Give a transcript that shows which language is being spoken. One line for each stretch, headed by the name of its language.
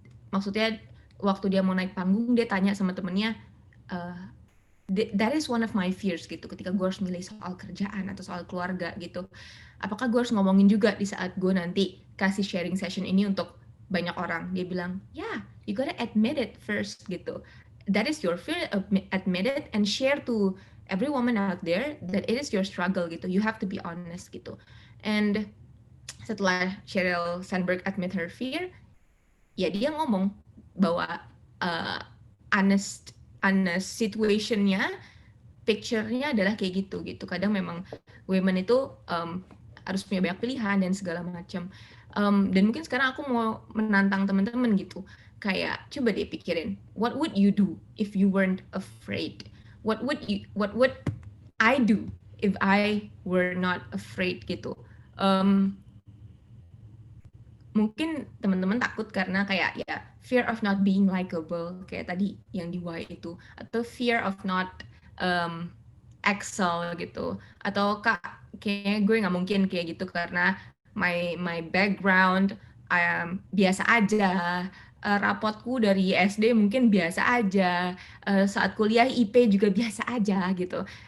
Indonesian: Maksudnya waktu dia mau naik panggung dia tanya sama temennya,
English: that is one of my fears
Indonesian: gitu, ketika gue harus milih soal kerjaan atau soal keluarga gitu, apakah gue harus ngomongin juga di saat gue nanti kasih sharing session ini untuk banyak orang. Dia bilang,
English: yeah, you gotta admit it first gitu, that is your fear, admit it and share to every woman out there that it is your struggle gitu, you have to be honest gitu.
Indonesian: And setelah Sheryl Sandberg
English: admit her fear,
Indonesian: ya dia ngomong bahwa honest situation-nya, picture-nya adalah kayak gitu. Kadang memang women itu harus punya banyak pilihan dan segala macam. Dan mungkin sekarang aku mau menantang teman-teman gitu. Kayak coba deh pikirin,
English: what would you do if you weren't afraid? What would I do if I were not afraid gitu?
Indonesian: Mungkin teman-teman takut karena kayak ya
English: fear of not being likable
Indonesian: kayak tadi yang di Y itu, atau
English: fear of not excel
Indonesian: gitu, atau kayaknya gue nggak mungkin kayak gitu karena
English: my background
Indonesian: biasa aja, rapotku dari SD mungkin biasa aja, saat kuliah IP juga biasa aja gitu.